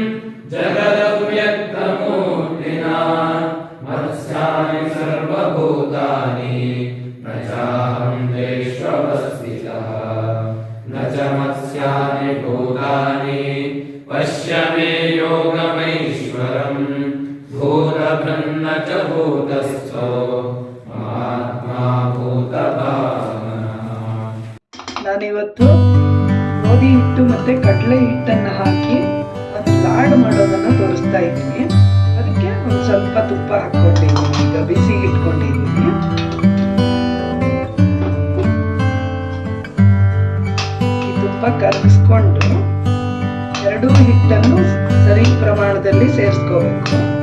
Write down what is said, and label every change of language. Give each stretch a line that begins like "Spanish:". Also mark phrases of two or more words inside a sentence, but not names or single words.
Sanskrit: जगदव्यक्तमूर्तिना मत्स्यानि सर्वभूतानि न चाहं देष्वस्थितः न च मत्स्यानि भूतानि पश्य मे योगमैश्वरम् भूतभृन्न च भूतस्थो महात्मा भूतभावनः.
Kannada: ನಾನಿವತ್ತು ಗೋಧಿ ಹಿಟ್ಟು ಮತ್ತು ಕಡಲೆ ಹಿಟ್ಟನ್ನು ಹಾಕಿ ಒಂದು ಲಾಡು ಮಾಡೋದನ್ನು ತೋರಿಸ್ತಾ ಇದ್ದೀನಿ. ಅದಕ್ಕೆ ಒಂದು ಸ್ವಲ್ಪ ತುಪ್ಪ ಹಾಕ್ಕೊಂಡಿದ್ದೀನಿ. ಈಗ ಬಿಸಿಗೆ ಇಟ್ಕೊಂಡಿದ್ದೀನಿ. ಈ ತುಪ್ಪ ಕರಗಿಸ್ಕೊಂಡು ಎರಡೂ ಹಿಟ್ಟನ್ನು ಸರಿ ಪ್ರಮಾಣದಲ್ಲಿ ಸೇರಿಸ್ಕೋಬೇಕು.